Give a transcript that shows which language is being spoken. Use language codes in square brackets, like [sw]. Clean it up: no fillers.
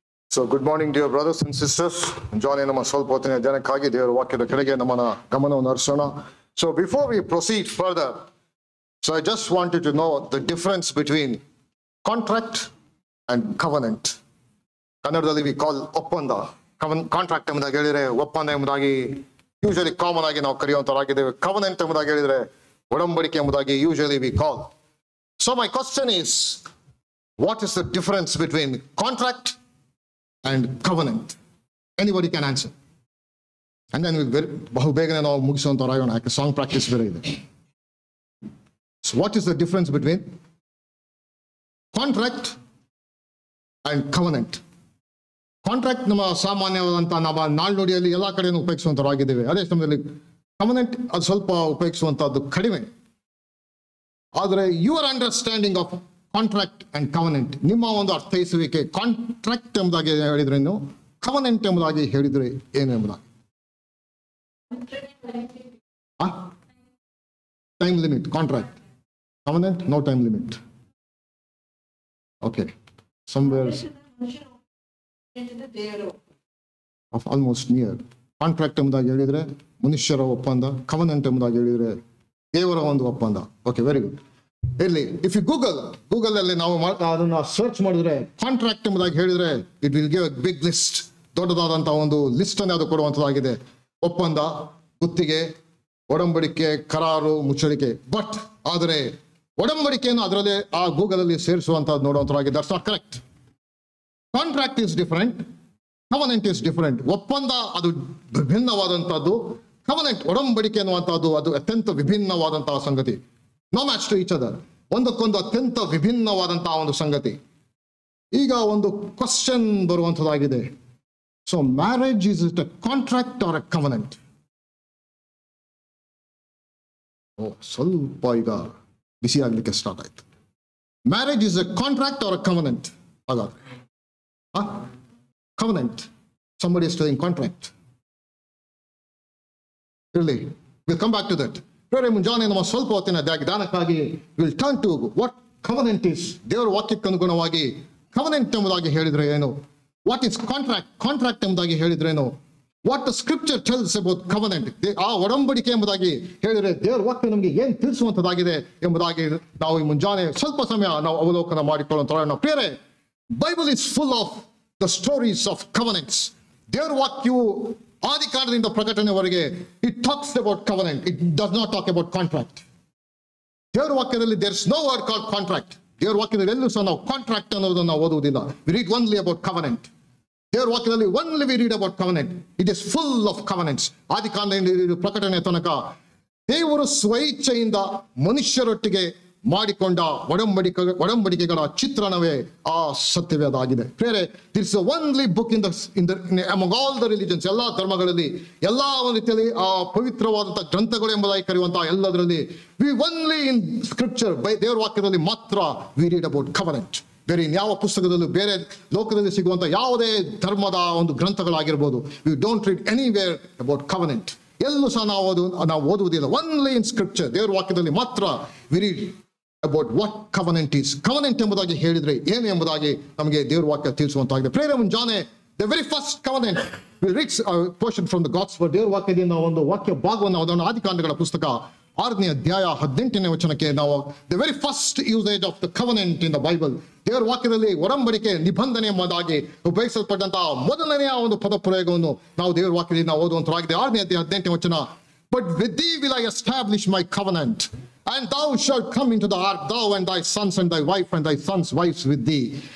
[en] So good morning, dear brothers and sisters. [kn] John ನಮ್ಮ ಸ್ವಲ್ಪ ಹೊತ್ತಿನ ಜನಕ್ಕಾಗಿ ದೇವರ ವಾಕ್ಯದ ಕಡೆಗೆ ನಮ್ಮನ್ನ ಗಮನವನ್ನು ಹರಿಸೋಣ. [en] So before we proceed further, so I just wanted to know the difference between contract and covenant. [kn] ಕನ್ನಡದಲ್ಲಿ [en] we call [kn] ಒಪ್ಪಂದ. ಕಾಂಟ್ರಾಕ್ಟ್ ಎಂಬುದಾಗಿ ಹೇಳಿದ್ರೆ ಒಪ್ಪಂದ ಎಂಬುದಾಗಿ ಯೂಶಲಿ ಕಾಮನ್ ಆಗಿ ನಾವು ಕರೆಯುವಂತರಾಗಿದ್ದೇವೆ. ಕವನೆಂಟ್ ಎಂಬುದಾಗಿ ಹೇಳಿದ್ರೆ ಒಡಂಬಡಿಕೆ ಎಂಬುದಾಗಿ usually [en] we call. So my question is, what is the difference between contract and covenant? Anybody can answer. And then [kn] ಬಹು ಬೇಗನೆ ನಾವು ಮುಗಿಸುವಂತರಾಗೋಣ, ಯಾಕೆ ಸಾಂಗ್ ಪ್ರಾಕ್ಟೀಸ್ ಬೇರೆ ಇದೆ. [en] So what is the difference between contract and covenant? [kn] Contract ನಮ್ಮ ಸಾಮಾನ್ಯವಾದಂತ ನಮ್ಮ ನಾಲ್ನುಡಿಯಲ್ಲಿ ಎಲ್ಲಾ ಕಡೆನೂ ಉಪಯೋಗಿಸುವಂತರಾಗಿದ್ದೇವೆ. ಅದೇ ಸಮಯದಲ್ಲಿ ಕವನೆಂಟ್ ಅದು ಸ್ವಲ್ಪ ಉಪಯೋಗಿಸುವಂತಹದ್ದು ಕಡಿಮೆ. ಆದರೆ [en] your understanding of contract and covenant, [kn] ನಿಮ್ಮ ಒಂದು ಅರ್ಥೈಸುವಿಕೆ, ಕಾಂಟ್ರಾಕ್ಟ್ ಎಂಬುದಾಗಿ ಹೇಳಿದ್ರೇನು, ಕವನೆಂಟ್ ಎಂಬುದಾಗಿ ಹೇಳಿದ್ರೆ ಏನು ಎಂಬುದಾಗಿ? [en] Time limit. Contract, covenant no time limit. Okay, somewhere of almost near. [kn] Contract ಎಂಬುದಾಗಿ ಹೇಳಿದ್ರೆ ಮನುಷ್ಯರ ಒಪ್ಪಂದ, ಕವನೆಂಟ್ ಎಂಬುದಾಗಿ ಹೇಳಿದ್ರೆ ದೇವರ ಒಂದು ಒಪ್ಪಂದ. [en] Okay, very good. [kn] ಇಲ್ಲಿ [en] if you Google [kn] ಅಲ್ಲಿ ನಾವು ಅದನ್ನ ಸರ್ಚ್ ಮಾಡಿದ್ರೆ ಕಾಂಟ್ರಾಕ್ಟ್ ಎಂಬುದಾಗಿ ಹೇಳಿದ್ರೆ [en] it will give a big list, [kn] ದೊಡ್ಡದಾದಂತಹ ಒಂದು ಲಿಸ್ಟ್ ಅನ್ನು ಅದು ಕೊಡುವಂತದ್ದಾಗಿದೆ. ಒಪ್ಪಂದ, ಗುತ್ತಿಗೆ, ಒಡಂಬಡಿಕೆ, ಕರಾರು, ಮುಚ್ಚಳಿಕೆ. ಬಟ್ ಆದರೆ ಒಡಂಬಡಿಕೆಯನ್ನು ಅದರಲ್ಲಿ ಆ ಗೂಗಲ್ ಅಲ್ಲಿ ಸೇರಿಸುವಂತದ್ದು ನೋಡುವಂತದ್ದಾಗಿದೆ. [en] That's not correct. Contract is different, covenant is different. [kn] ಒಪ್ಪಂದ ಅದು ವಿಭಿನ್ನವಾದಂತಹದ್ದು, ಕವನೆಂಟ್ ಒಡಂಬಡಿಕೆ ಅನ್ನುವಂಥದ್ದು ಅದು ಅತ್ಯಂತ ವಿಭಿನ್ನವಾದಂತಹ ಸಂಗತಿ. [en] no match to each other, [kn] ಒಂದಕ್ಕೊಂದು ಅತ್ಯಂತ ವಿಭಿನ್ನವಾದಂತಹ ಒಂದು ಸಂಗತಿ. ಈಗ ಒಂದು question ಬರುವಂತದ್ದಾಗಿದೆ. [en] So marriage is it a contract or a covenant? [kn] ಸ್ವಲ್ಪ ಈಗ ಬಿಸಿ ಆಗ್ಲಿಕ್ಕೆ ಸ್ಟಾರ್ಟ್ ಆಯ್ತು. [en] Marriage is a contract or a covenant? ಹಾಗಾದ್ರೆ covenant, somebody is doing contract. Really, we'll come back to that. Prayer [kn] ಮುಂಜಾನೆ ನಮ್ಮ ಸ್ವಲ್ಪ ಹೊತ್ತಿನ ಧ್ಯಾನಕ್ಕಾಗಿ [en] we'll turn to what covenant is. [kn] ದೇವರ ವಾಕ್ಯಕ್ಕೆ ಅನುಗುಣವಾಗಿ covenant ಎಂಬುದಾಗಿ ಹೇಳಿದ್ರೆ ಏನು, [en] what is contract [kn] ಎಂಬುದಾಗಿ ಹೇಳಿದ್ರೆ ಏನು, [en] what the scripture tells about covenant, [kn] ಆ ಒಡಂಬಡಿಕೆ ಎಂಬುದಾಗಿ ಹೇಳಿದ್ರೆ ದೇವರ ವಾಕ್ಯ ನಮಗೆ ಏನ್ ತಿಳಿಸುವಂತದ್ದಾಗಿದೆ ಎಂಬುದಾಗಿ ನಾವು ಈ ಮುಂಜಾನೆ ಸ್ವಲ್ಪ ಸಮಯ ನಾವು ಅವಲೋಕನ ಮಾಡಿಕೊಳ್ಳುವಂತ. [en] ಪ್ರಿಯರೇ, Bible is full of the stories of covenants. [kn] ದೇವರ ವಾಕ್ಯವು ಆದಿಕಾಂಡದಿಂದ ಪ್ರಕಟಣೆವರೆಗೆ [en] it talks about covenant. It does not talk about contract. [kn] ದೇವರ ವಾಕ್ಯದಲ್ಲಿ [en] there is no word called contract. [kn] ದೇವರ ವಾಕ್ಯದಲ್ಲಿ ಎಲ್ಲೂ ಸಹ ನಾವು ಕಾಂಟ್ರಾಕ್ಟ್ ಅನ್ನೋದನ್ನು ನಾವು ಓದುವುದಿಲ್ಲ. [en] We read only about covenant. [kn] ದೇವರ ವಾಕ್ಯದಲ್ಲಿ [en] only we read about covenant. It is full of covenants. [kn] ಆದಿಕಾಂಡದಿಂದ ಪ್ರಕಟಣೆ ತನಕ ದೇವರು ಸ್ವಇಚ್ಛೆಯಿಂದ ಮನುಷ್ಯರೊಟ್ಟಿಗೆ ಮಾಡಿಕೊಂಡ ಒಡಂಬಡಿಕೆಗಳ ಚಿತ್ರಣವೇ ಆ ಸತ್ಯವೇದಾಗಿದೆ. [en] ಬೇರೆ this is only book in among all the religions, [kn] ಎಲ್ಲಾ ಧರ್ಮಗಳಲ್ಲಿ, ಎಲ್ಲಾ ಒಂದು ರೀತಿಯಲ್ಲಿ ಆ ಪವಿತ್ರವಾದಂತಹ ಗ್ರಂಥಗಳು ಎಂಬುದಾಗಿ ಕರೆಯುವಂತಹ ಎಲ್ಲದರಲ್ಲಿ [en] we only in scripture, by [kn] ದೇವರ ವಾಕ್ಯದಲ್ಲಿ ಮಾತ್ರ [en] We read about covenant. [kn] ಬೇರೆ ಇನ್ಯಾವ ಪುಸ್ತಕದಲ್ಲೂ, ಬೇರೆ ಲೋಕದಲ್ಲಿ ಸಿಗುವಂತಹ ಯಾವುದೇ ಧರ್ಮದ ಒಂದು ಗ್ರಂಥಗಳಾಗಿರ್ಬೋದು, [en] We don't read anywhere about covenant. [kn] ಎಲ್ಲೂ ಸಹ ನಾವು ಓದುವುದಿಲ್ಲ. [en] only in scripture, [kn] ದೇವರ ವಾಕ್ಯದಲ್ಲಿ ಮಾತ್ರ [en] We read about what covenant is. [kn] covenant ಎಂಬುದಾಗಿ ಹೇಳಿದ್ರೆ ಏನು ಎಂಬುದಾಗಿ ನಮಗೆ ದೇವರ ವಾಕ್ಯ ತಿಳಿಸುವಂತಾಗಿದೆ. ಪ್ರೇರೆ ಮುಂಜಾನೆ [en] the very first covenant, we read a portion from the gospel. [kn] ದೇವರ ವಾಕ್ಯದಿಂದ ಒಂದು ವಾಕ್ಯ ಭಾಗವನ್ನು ಅದನ್ನು ಆದಿಕಾಂಡಗಳ ಪುಸ್ತಕ 6ನೇ ಅಧ್ಯಾಯ 18ನೇ ವಚನಕ್ಕೆ ನಾವು [en] the very first usage of the covenant in the Bible, [kn] ದೇವರ ವಾಕ್ಯದಲ್ಲಿ ಒಡಂಬಡಿಕೆ, ನಿಬಂಧನೆ ಎಂಬುದಾಗಿ ಉಪಯೋಗಿಸಲ್ಪಟ್ಟಂತಹ ಮೊದಲನೆಯ ಒಂದು ಪದ ಪ್ರಯೋಗವನ್ನು ನಾವು ದೇವರ ವಾಕ್ಯದಿಂದ ಓದುವಂತರಾಗಿದೆ. 6ನೇ ಅಧ್ಯಾಯ 18ನೇ ವಚನ, [en] but with thee will I establish my covenant, and thou shalt come into the ark, thou and thy sons and thy wife and thy sons' wives with thee.